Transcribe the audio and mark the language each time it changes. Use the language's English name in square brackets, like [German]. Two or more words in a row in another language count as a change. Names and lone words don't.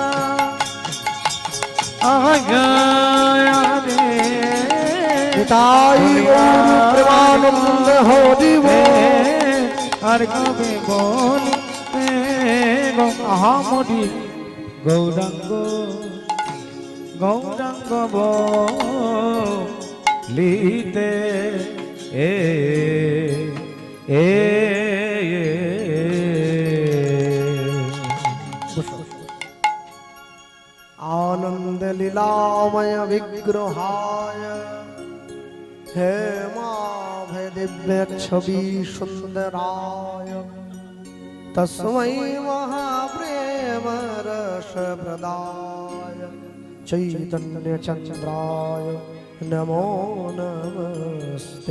[Bangla] তাই প্রেমানন্দ হরিব আর কবে বল আহামরি গৌরাঙ্গ গৌরাঙ্গ বলিতে [Sanskrit] आनंद लीलामय विग्रहाय हे माभय दिव्य छवि सुंदराय तस्मै महाप्रेम रस प्रदाय चैतन्य चंद्राय नमो नमस्ते